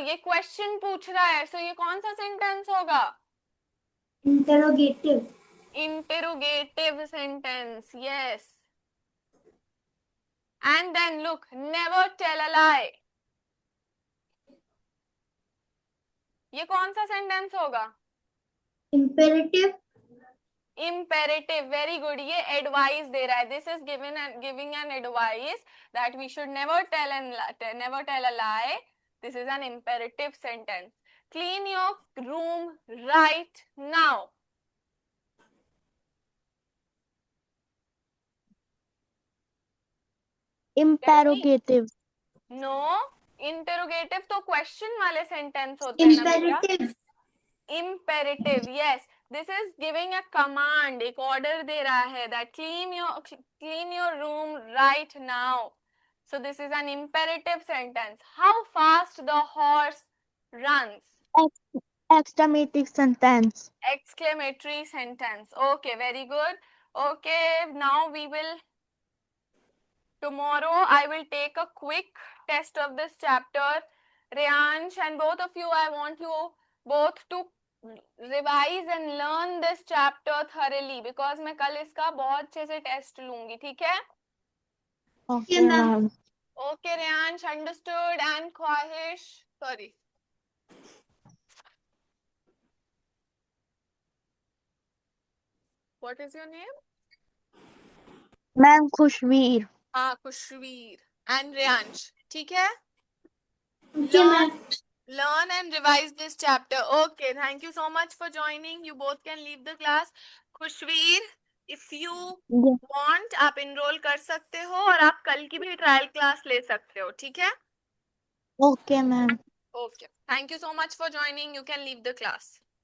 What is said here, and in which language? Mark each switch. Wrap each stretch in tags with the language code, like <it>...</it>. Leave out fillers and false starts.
<hi>ये question पूछ रहा है, so ये कौन सा sentence होगा?</hi> <en>Interrogative. Interrogative sentence, yes. And then look, never tell a lie.</en> <hi>ये कौन सा sentence होगा?</hi> <en>Imperative. Imperative, very good.</en> <hi>ये advice दे रहा है.</hi> <en>This is giving an advice that we should never tell a lie. This is an imperative sentence. Clean your room right now. Interrogative.</en> <hi>No, interrogative तो question वाले sentence होते हैं ना बेटा.</hi> <en>Imperative. Imperative, yes. This is giving a command,</en> <hi>एक order दे रहा है</hi> <en>that clean your room right now. So this is an imperative sentence. How fast the horse runs. Exclamative sentence। Exclamatory sentence. Okay, very good. Okay, now tomorrow I will take a quick test of this chapter. Reyansh and both of you, I want you both to revise and learn this chapter thoroughly because</en> <hi>मैं कल इसका बहुत अच्छे से test लूंगी, ठीक है?</hi> <en>Okay ma'am. Okay, Reyansh, understood, and Khwahish, sorry. What is your name? Ma'am Khushveer.</en> <hi>हाँ, खुशवीर and Reyansh, ठीक है?</hi> <en>Okay, ma'am. Learn and revise this chapter. Okay, thank you so much for joining. You both can leave the class.</en> <hi>Khushveer,</hi> <en>if you want,</en> <hi>आप enroll कर सकते हो और आप कल की भी trial class ले सकते हो, ठीक है?</hi> <en>Okay ma'am. Okay. Thank you so much for joining. You can leave the class.</en>